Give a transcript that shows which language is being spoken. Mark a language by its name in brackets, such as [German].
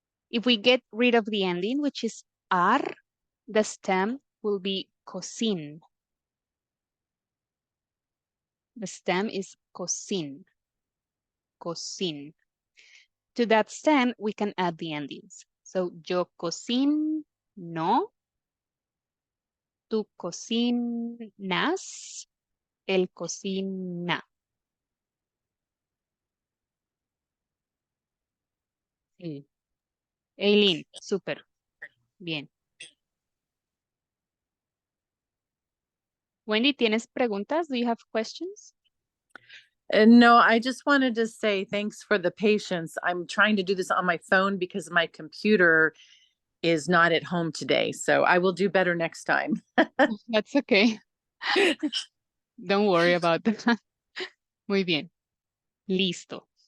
[English] If we get rid of the ending, which is ar, the stem will be cocin. The stem is cocin. Cocin. To that stem, we can add the endings. [Spanish] So, yo cocino, tú cocinas, él cocina. Sí. Eileen, súper. Bien. Wendy, ¿tienes preguntas? [English] Do you have questions? No, I just wanted to say thanks for the patience. I'm trying to do this on my phone because my computer is not at home today. So I will do better next time. That's okay. Don't worry about that. [Spanish] Muy bien. Listo.